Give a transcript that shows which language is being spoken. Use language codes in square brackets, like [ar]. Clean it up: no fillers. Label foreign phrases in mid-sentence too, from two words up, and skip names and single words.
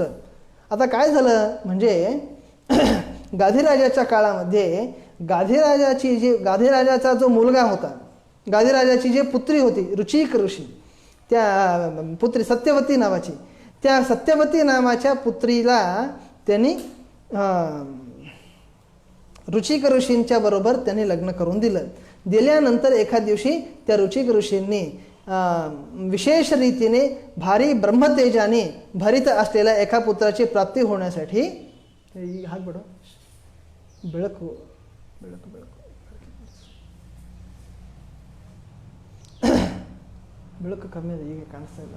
[mr] आता काय झालं म्हणजे गाधिराजाच्या काळामध्ये गाधिराजाचा जो मुलगा होता, गाधिराजाची जी पुत्री होती रुचिक ऋषी, त्या पुत्री सत्यवती नावाची, त्या सत्यवती नावाच्या पुत्रीला त्यांनी रुचिक ऋषींच्या बरोबर त्यांनी लग्न करून दिलं. दिल्यानंतर एका दिवशी त्या रुचिक ऋषींनी विशेष रीतीने भारी ब्रह्मतेजाने भरित असलेल्या एका पुत्राची प्राप्ती होण्यासाठी हात बडो [kn] ಬೆಳಕು ಬೆಳಕು ಬೆಳಕು ಬೆಳಕು ಕಮ್ಮಿ ಇದೆ, ಈಗ ಕಾಣಿಸ್ತಾ ಇಲ್ಲ.